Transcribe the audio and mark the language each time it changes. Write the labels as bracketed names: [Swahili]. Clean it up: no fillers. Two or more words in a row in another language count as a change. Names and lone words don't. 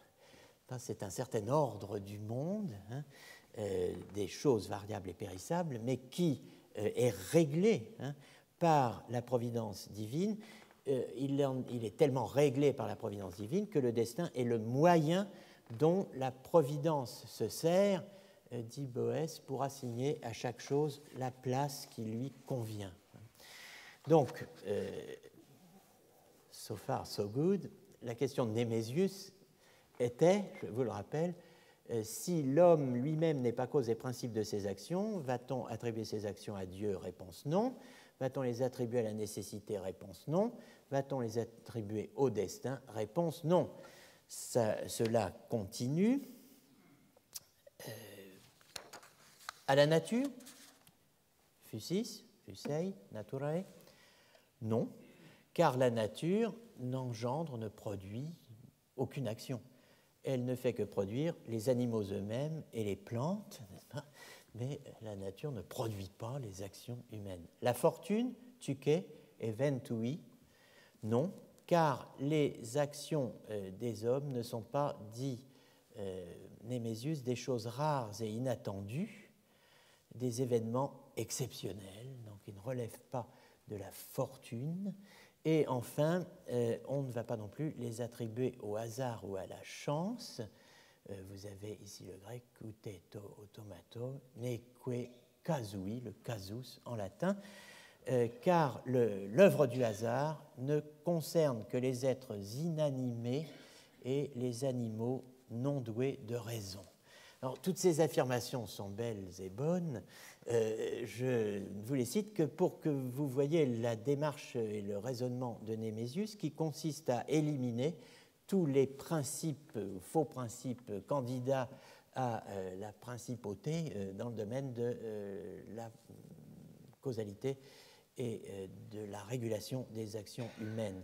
[French] C'est un certain ordre du monde, hein, des choses variables et périssables, mais qui est réglé, hein, par la providence divine. Il est tellement réglé par la providence divine que le destin est le moyen dont la providence se sert, dit Boès, pour assigner à chaque chose la place qui lui convient. Donc, [English] so far, so good, [French] la question de Némésius était, je vous le rappelle, si l'homme lui-même n'est pas cause et principe de ses actions, va-t-on attribuer ses actions à Dieu? Réponse non. Va-t-on les attribuer à la nécessité? Réponse non. Va-t-on les attribuer au destin? Réponse non. Cela continue. À la nature? [Greek] φύσις, φύσει, [Latin] naturae? [French] Non, car la nature n'engendre, ne produit aucune action. Elle ne fait que produire les animaux eux-mêmes et les plantes, n'est-ce pas? Mais la nature ne produit pas les actions humaines. La fortune, tuque, eventui, non, car les actions des hommes ne sont pas, dit Némésius, des choses rares et inattendues, des événements exceptionnels, donc ils ne relèvent pas de la fortune. Et enfin, on ne va pas non plus les attribuer au hasard ou à la chance. Vous avez ici le grec [Greek] ἀπὸ ταὐτομάτου, [Latin] neque casui, [French] le casus en latin, car l'œuvre du hasard ne concerne que les êtres inanimés et les animaux non doués de raison. Alors, toutes ces affirmations sont belles et bonnes. Je ne vous les cite que pour que vous voyez la démarche et le raisonnement de Némésius qui consiste à éliminer tous les principes, faux principes candidats à la principauté dans le domaine de la causalité et de la régulation des actions humaines.